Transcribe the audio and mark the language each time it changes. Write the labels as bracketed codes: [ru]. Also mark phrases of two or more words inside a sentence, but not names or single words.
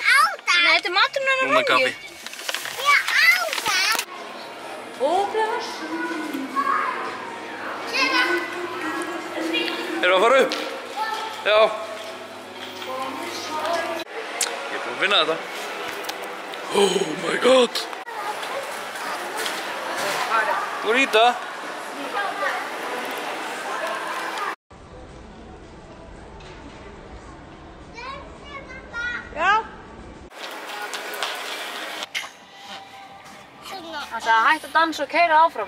[is] Nei, þetta er maturinn hennar Núna kaffi. Ég á það. Erum við að fara upp? Já. Ég er búinn að finna þetta. [en] Oh my god. [is] Þú er í það? Já. Það er að hætta að dansa og keyra áfram.